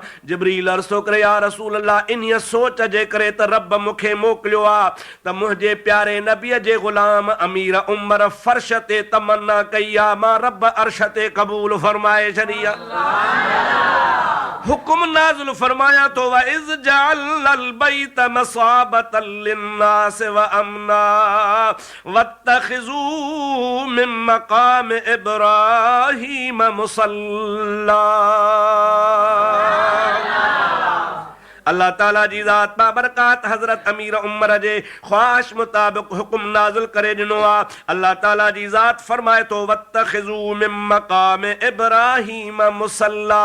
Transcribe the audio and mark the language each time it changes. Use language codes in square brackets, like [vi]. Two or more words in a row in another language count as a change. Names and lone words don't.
[sd] जिब्रील अर्ज़ थो करे, [ar] يا رسول الله [sd] इन्हीअ सोच जे करे त रब मूंखे मोकिलियो आहे त मुंहिंजे प्यारे नबीअ जे ग़ुलाम अमीर उमर फर्श ते तमन्ना कई आहे, मां रब अर्श ते क़बूल फरमाए छॾी आहे। हुकुम नाज़िल फरमाया तो [ar] و إذ جعلنا البيت مثابة للناس و أمنا واتخذوا من مقام إبراهيم مصلى. [sd] अल्लाह ताला जी ज़ात बाबरकात हज़रत अमीर उमर जे ख्वाहिश मुताबिक हुकुम नाज़िल करे ॾिनो आहे। अल्लाह ताला जी ज़ात फरमाए तो [ar] واتخذوا من مقام إبراهيم مصلى.